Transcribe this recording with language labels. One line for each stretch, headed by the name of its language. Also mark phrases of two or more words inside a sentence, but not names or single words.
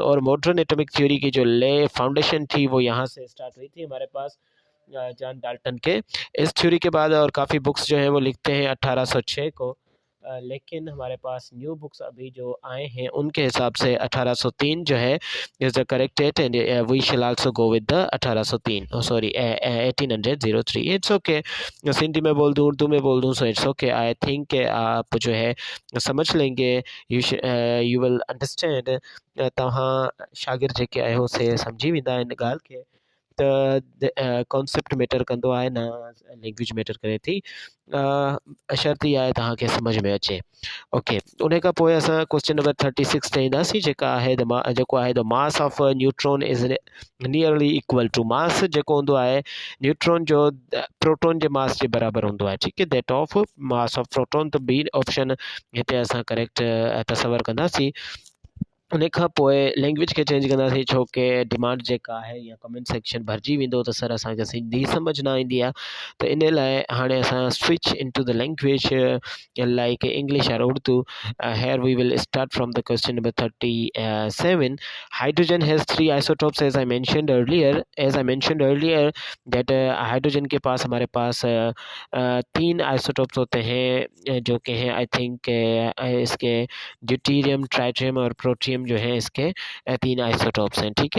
Urdu: और
English: modern atomic theory
Urdu: کی جو فاؤنڈیشن تھی وہ یہاں سے اسٹارٹ ہوئی تھی ہمارے پاس جان ڈالٹن کے. اس تھیوری کے بعد اور کافی بکس جو ہیں وہ لکھتے ہیں 1806 کو. لیکن ہمارے پاس
English: new books
Urdu: ابھی جو آئے ہیں ان کے حساب سے 1803 جو ہے
English: is the correct date, And we shall also go with the 1803, sorry 1803. It's OK,
Urdu: سندھی میں بول دوں، اردو میں بول دوں,
English: so it's OK. I think
Urdu: آپ جو ہے سمجھ لیں گے,
English: You will understand,
Sindhi: तव्हां शागिर्द जेके आहियो से सम्झी वेंदा इन ॻाल्हि खे, त
English: concept matter
Sindhi: कंदो आहे, न
English: language matter
Sindhi: करे थी। शर्त इहा आहे तव्हांखे सम्झ में अचे। ओके, उन खां पोइ असां
English: question number 36
Sindhi: ते ईंदासीं, जेको आहे
English: the mass of neutron is nearly equal to,
Sindhi: मास जेको हूंदो आहे न्यूट्रॉन जो प्रोटॉन जे मास जे बराबरि हूंदो आहे, ठीकु आहे,
English: That of mass of proton.
Sindhi: त
English: B option
Sindhi: हिते असां करेक्ट तसवर कंदासीं। उन खां पोइ लैंग्वेज खे चेंज कंदासीं, छो की डिमांड जेका आहे या
English: comment section
Sindhi: भरिजी वेंदो त सर असांखे सिंधी सम्झ न ईंदी आहे, त इन लाइ हाणे असां
English: switch in to the language like English
Sindhi: और उर्दू।
English: Here we will start from the question number 37. Hydrogen has 3 isotopes as I mentioned earlier that
Urdu: ہائیڈروجن کے پاس ہمارے پاس 3 آئسوٹوپس ہوتے ہیں، جو کہ ہیں
English: I think
Urdu: اس کے ڈیوٹیریم، ٹرائیٹیم اور پروٹیم جو ہے اس کے 3 آئسوٹوپس ہیں، ٹھیک ہے.